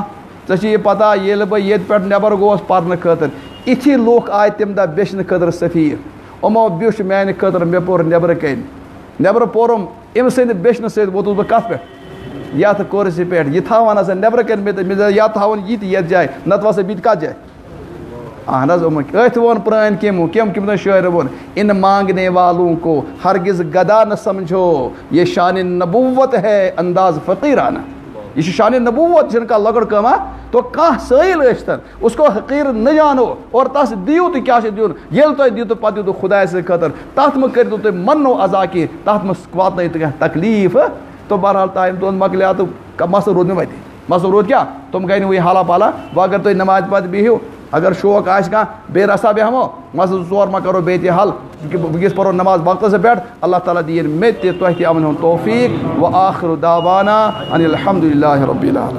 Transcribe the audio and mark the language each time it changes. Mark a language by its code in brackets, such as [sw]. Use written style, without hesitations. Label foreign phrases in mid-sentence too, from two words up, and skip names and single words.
[ks] ژےٚ چھِ یہِ پَتہ ییٚلہِ بہٕ ییٚتہِ پٮ۪ٹھ نٮ۪بر گوس پَرنہٕ خٲطرٕ یِتھی لُکھ آے تَمہِ دۄہ بیٚچھنہٕ خٲطرٕ سفیٖر یِمو بیوٚچھ میٛانہِ خٲطرٕ مےٚ پوٚر نٮ۪برٕ کَنۍ نٮ۪برٕ پوٚرُم أمۍ سٕنٛدِ بیٚچھنہٕ سۭتۍ ووتُس بہٕ کَتھ پٮ۪ٹھ یَتھ کُرسی پٮ۪ٹھ یہِ تھاوان ہسا نٮ۪برٕ کَنۍ مےٚ دَپہِ یا تھاوُن یہِ تہِ یَتھ جایہِ نَتہٕ وَسا بہٕ تہِ کَتھ جایہِ اہن حظ أتھۍ ووٚن پرٛٲنۍ کٔمۍ شٲعرٕ ووٚن [ur] اِن مانٛگنے والوں کو ہرگز گدا نہ سمجھو یہ شانِ نبوت ہے انداز فقیرانہ [ks] یہ چھُ [ur] شانِ نبوت [ks] یہِ چھَنہٕ کانٛہہ لۄکٕٹ کٲم تو کانٛہہ سٲیِل ٲسۍتَن [ur] اس کو حقیٖر نہ جانو [ks] اور تَس دِیِو تُہۍ کیٛاہ چھُ دیُن ییٚلہِ تۄہہِ دِیِو تہٕ پَتہٕ دِیِو تُہۍ خۄداے سٕنٛدِ خٲطرٕ تَتھ منٛز کٔرِو تُہۍ مَنو عزا کینٛہہ تَتھ منٛز واتنٲیِو تُہۍ کانٛہہ تکلیٖف تہٕ بہرحال ٹایم تُہُنٛد مۄکلیو تہٕ مسلہٕ روٗد مےٚ وَتہِ مسلہٕ روٗد کیٛاہ تِم گٔے نہٕ وٕنہِ حالا پالا وۄنۍ اگر تُہۍ نٮ۪مازِ پَتہٕ بِہِو اگر شوق آسہِ کانٛہہ بیٚیہِ رَژھا بیٚہمو مسلہٕ زٕ ژور ما کَرو بیٚیہِ تہِ حل وٕنکٮ۪س پَرو نٮ۪ماز وقتَس پٮ۪ٹھ اللہ تعالیٰ دِیِن مےٚ تہِ تۄہہِ تہِ اَمن ہُنٛد توفیٖق [ar] وآخِر دعوانا ان الحمدُ للہ ربِ العالمین